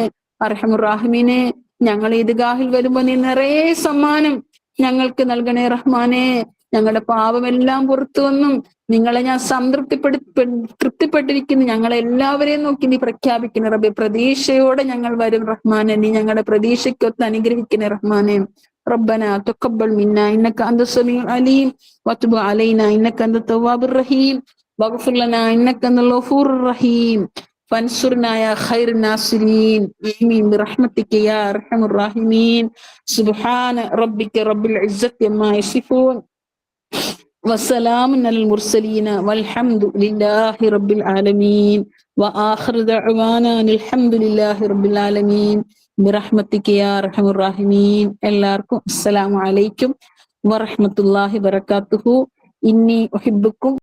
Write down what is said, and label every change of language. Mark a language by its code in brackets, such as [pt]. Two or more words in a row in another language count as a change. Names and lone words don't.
[ml] അർഹമുർ-റാഹിമീനെ, ഞങ്ങൾ ഈദ്ഗാഹിൽ വരുമ്പോ നീ നിറയെ സമ്മാനം ഞങ്ങൾക്ക് നൽകണേ റഹ്മാനെ. ഞങ്ങളുടെ പാപമെല്ലാം പുറത്തു വന്നും നിങ്ങളെ ഞാൻ തൃപ്തിപ്പെട്ടിരിക്കുന്നു ഞങ്ങളെ എല്ലാവരെയും നോക്കി നീ പ്രഖ്യാപിക്കണേ റബ്ബേ. പ്രതീക്ഷയോടെ ഞങ്ങൾ വരും റഹ്മാനെ. നീ ഞങ്ങളുടെ പ്രതീക്ഷയ്ക്കൊത്ത് അനുഗ്രഹിക്കണേ റഹ്മാനെ. [ar] ربنا تقبل منا إنك أنت السميع العليم وتب علينا إنك أنت التواب الرحيم واغفر لنا إنك أنت الغفور الرحيم فانصرنا يا خير الناصرين آمين برحمتك يا أرحم الراحمين. سبحان ربك رب العزة عما يصفون وسلام على المرسلين والحمد لله رب العالمين وآخر دعوانا الحمد لله رب العالمين برحمتك يا أرحم الراحمين. എല്ലാവർക്കും السلام عليكم ورحمة الله وبركاته. إني أحبكم